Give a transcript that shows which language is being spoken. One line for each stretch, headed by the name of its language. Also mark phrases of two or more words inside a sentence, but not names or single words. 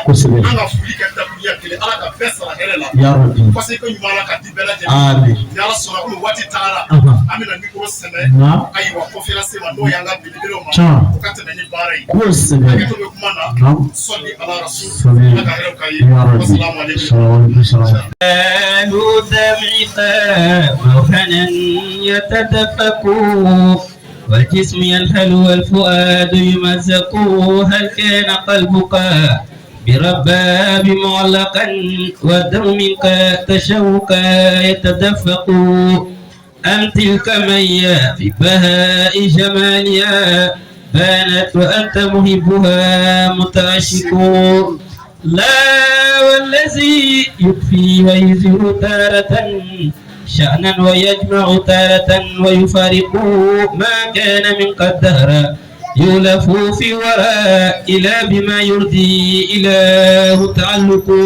Bambara: An ka foli kɛ dakuruya kelen Ala ka bɛɛ sara hɛrɛ la.
French: Parce que
Bambara: ɲuman Ala ka di bɛɛ lajɛlen. Ni Ala sɔnna komi waati tagara an bɛna micro sɛbɛ ayiwa conférence ma n'o y'an ka belebelew ma o ka tɛmɛ ni baara ye. Hakɛto bɛ kuma na sɔli Ala rasul Ala ka hɛrɛw k'a ye.
Arabic: والسلام عليكم. موهنا يتدفق والجسم ينهل والفؤاد يمزق هل كان قلبك برباب معلقا والدم منك تشوقا يتدفق أم تلك ميا في بهاء جمالها بانت وأنت مهبها متعشق لا والذي يكفي ويزهر تارة شأنا ويجمع تارة ويفارق ما كان من قدر يولف في وراء إلى بما يرضي إله تعلق